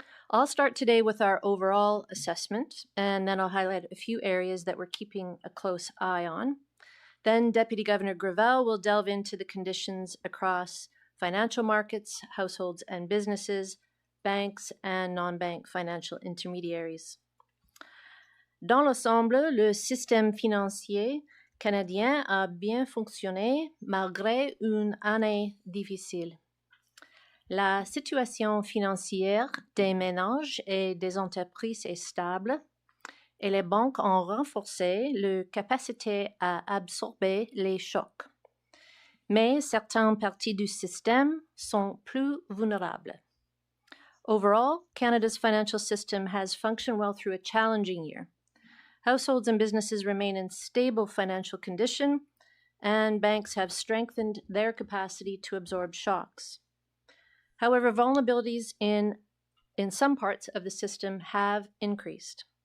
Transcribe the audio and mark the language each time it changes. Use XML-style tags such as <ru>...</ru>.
<en>I'll start today with our overall assessment, and then I'll highlight a few areas that we're keeping a close eye on. Then Deputy Governor Gravelle will delve into the conditions across financial markets, households and businesses, banks, and non-bank financial intermediaries.</en> <fr>Dans l'ensemble, le système financier canadien a bien fonctionné malgré une année difficile. La situation financière des ménages et des entreprises est stable et les banques ont renforcé leur capacité à absorber les chocs. Mais certaines parties du système sont plus vulnérables.</fr> <en>Overall, Canada's financial system has functioned well through a challenging year. Households and businesses remain in stable financial condition, and banks have strengthened their capacity to absorb shocks. However, vulnerabilities in some parts of the system have increased.</en>